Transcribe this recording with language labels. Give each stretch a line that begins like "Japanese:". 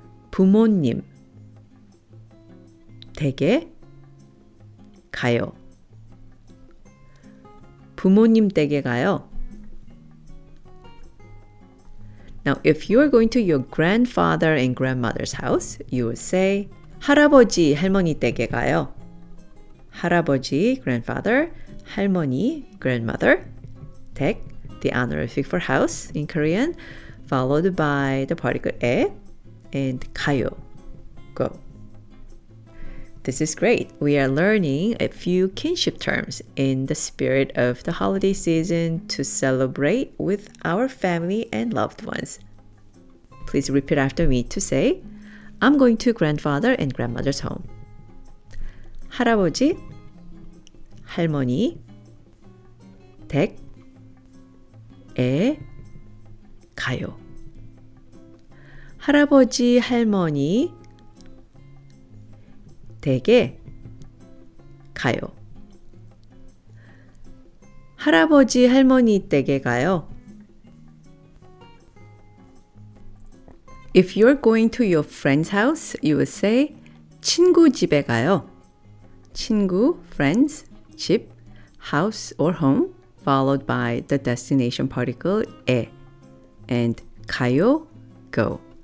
Korean: 부모님 댁에 가요. 부모님 댁에 가요.
English: Now, if you are going to your grandfather and grandmother's house, you would say
Korean: 할아버지, 할머니 댁에 가요.
English: 할아버지, grandfather, 할머니, grandmother, 댁, the honorific for house in Korean, followed by the particle 에 and 가요, go. This is great. We are learning a few kinship terms in the spirit of the holiday season to celebrate with our family and loved ones. Please repeat after me to say, I'm going to grandfather and grandmother's home.
Korean: 할아버지, 할머니, 댁에 가요. 할아버지, 할머니, 댁에 가요. 할아버지, 할머니 댁에 가요.
English: If you're going to your friend's house, you would say
Korean: 친구 집에 가요.
English: 친구, friends, 집, house or home, followed by the destination particle 에 and 가요, go.